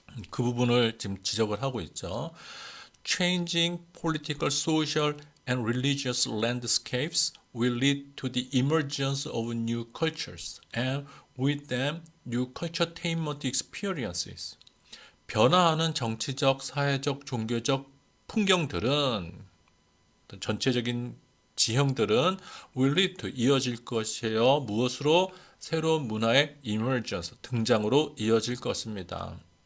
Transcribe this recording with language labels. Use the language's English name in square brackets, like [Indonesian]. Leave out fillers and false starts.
[Korean] 그 부분을 지금 지적을 하고 있죠. [English] Changing political, social, and religious landscapes will lead to the emergence of new cultures and with them new culturetainment experiences. [Korean] 변화하는 정치적, 사회적, 종교적 풍경들은, 전체적인 지형들은 [English] will lead to, [Korean] 이어질 것이에요. 무엇으로? 새로운 문화의 emergence, 등장으로 이어질 것입니다.